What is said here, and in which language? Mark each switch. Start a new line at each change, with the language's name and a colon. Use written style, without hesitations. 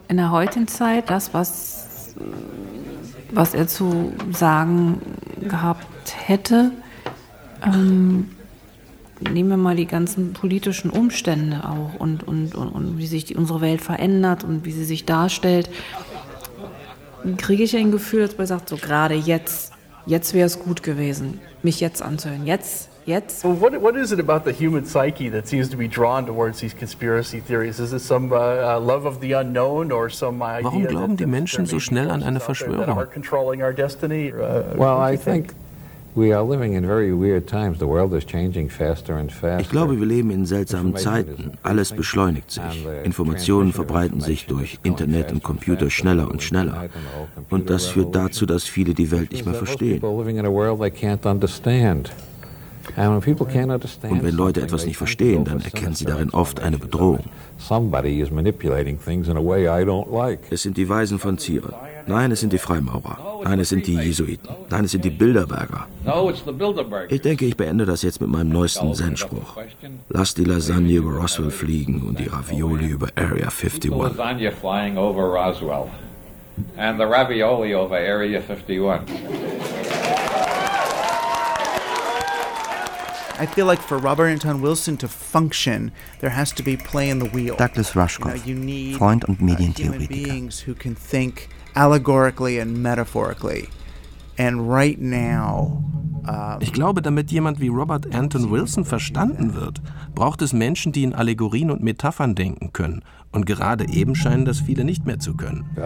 German: In der heutigen Zeit, das, was er zu sagen gehabt hätte, nehmen wir mal die ganzen politischen Umstände auch und wie sich unsere Welt verändert und wie sie sich darstellt, kriege ich ein Gefühl, dass man sagt, so gerade jetzt wäre es gut gewesen, mich jetzt anzuhören, jetzt.
English: Well, what is it about the human psyche that seems to be drawn towards these conspiracy theories? Is it some love of the unknown or some idea?
German: Warum glauben die Menschen so schnell an eine Verschwörung?
English: Controlling our destiny? Well, I think we are living in very weird times. The world is changing faster and faster.
German: Ich glaube, wir leben in seltsamen Zeiten. Alles beschleunigt sich. Informationen verbreiten sich durch Internet und Computer schneller und schneller. Und das führt dazu, dass viele die Welt nicht mehr verstehen.
English: People living in a world they can't understand.
German: Und wenn Leute etwas nicht verstehen, dann erkennen sie darin oft eine Bedrohung. Es sind die Weisen von Zion. Nein, es sind die Freimaurer. Nein, es sind die Jesuiten. Nein, es sind die Bilderberger. Ich denke, ich beende das jetzt mit meinem neuesten Zen-Spruch. Lass die Lasagne über Roswell fliegen und die Ravioli über Area 51. Lass die
English: Lasagne flying over Roswell and the Ravioli over Area 51. I feel like for Robert Anton Wilson to function, there has to be play in the wheel.
German: Douglas Rushkoff,
English: you know,
German: Freund und Medientheoretiker.
English: Human beings who can think allegorically and metaphorically. And right now,
German: ich glaube, damit jemand wie Robert Anton Wilson verstanden wird, braucht es Menschen, die in Allegorien und Metaphern denken können. Und gerade eben scheinen das viele nicht mehr zu können.